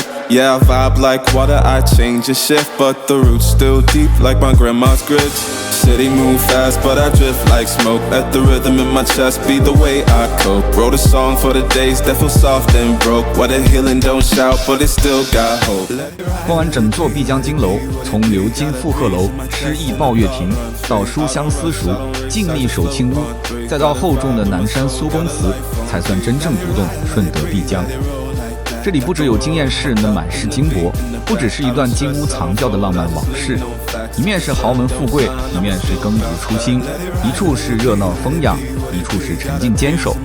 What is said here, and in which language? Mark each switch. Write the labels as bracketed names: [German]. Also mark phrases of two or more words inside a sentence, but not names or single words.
[English] Yeah, I vibe like water, I change and shift. But the roots still deep like my grandma's grits. City move fast, but I drift like smoke. Let the rhythm in my chest be the way I cope. Wrote a song for the days that feel soft and broke. What a healing don't shout, but it still got hope. [Chinese] 逛完整座碧江金樓，從鎏金附鶴樓、詩意抱月亭，到書香私塾、靜謐守清屋，再到厚重的南山蘇公祠，才算真正讀懂順德碧江。這裡不只有驚豔世人的滿是金箔，不只是一段金屋藏窖的浪漫往事，一面是豪門富貴，一面是耕讀初心，一處是熱鬧風雅，一處是沉靜堅守。